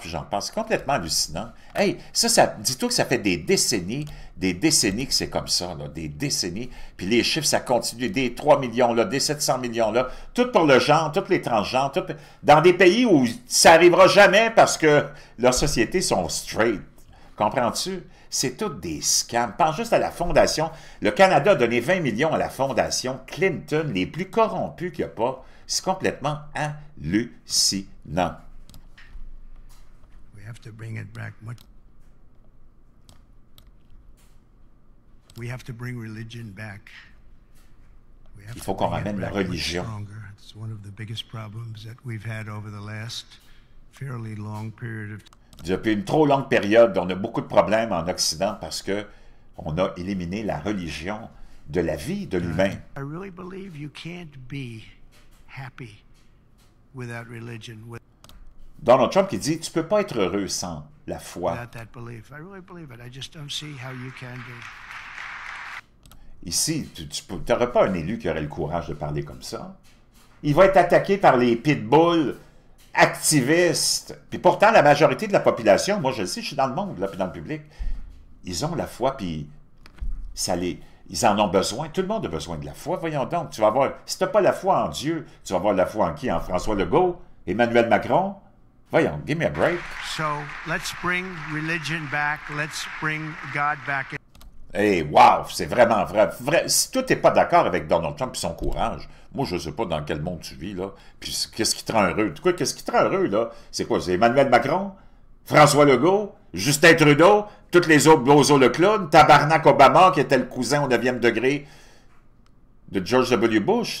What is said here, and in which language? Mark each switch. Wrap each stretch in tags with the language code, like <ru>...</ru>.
<fr>C'est complètement hallucinant. Hey, dis-toi que ça fait des décennies que c'est comme ça, là, des décennies, puis les chiffres, ça continue, des 3 millions là, des 700 millions là, tout pour le genre, tous les transgenres, tout, dans des pays où ça n'arrivera jamais parce que leurs sociétés sont straight. Comprends-tu? C'est tout des scams. Pense juste à la fondation. Le Canada a donné 20 millions à la fondation Clinton, les plus corrompus qu'il n'y a pas. C'est complètement hallucinant.</fr> <en>We have to bring it back much. We have to bring religion back.</en> <fr>Il faut qu'on ramène la religion.</fr> <en>It's one of the biggest problems that we've had over the last fairly long period of time.</en> <fr>Depuis une trop longue période, on a beaucoup de problèmes en Occident parce que on a éliminé la religion de la vie de l'humain.</fr> <en>I really believe you can't be happy without religion.</en> <fr>Donald Trump qui dit, tu peux pas être heureux sans la foi.</fr> <en>Without that belief. I really believe it. I just don't see how you can be.</en> <fr>Ici, tu n'aurais pas un élu qui aurait le courage de parler comme ça. Il va être attaqué par les pitbulls activistes. Puis pourtant, la majorité de la population, moi je le sais, je suis dans le monde, là, puis dans le public, ils ont la foi, puis ils en ont besoin. Tout le monde a besoin de la foi. Voyons donc, tu vas avoir, si tu n'as pas la foi en Dieu, tu vas avoir la foi en qui? En François Legault? Emmanuel Macron? Voyons,</fr> <en>give me a break. So, let's bring religion back. Let's bring God back.</en> <fr>Hey, wow, c'est vraiment vrai. Si toi, tu n'es pas d'accord avec Donald Trump et son courage, moi, je ne sais pas dans quel monde tu vis, là. Puis, qu'est-ce qui te rend heureux? Quoi, qu'est-ce qui te rend heureux, là? C'est quoi? C'est Emmanuel Macron? François Legault? Justin Trudeau? Toutes les autres Bozo le clown? Tabarnak Obama, qui était le cousin au 9e degré de George W. Bush?</fr>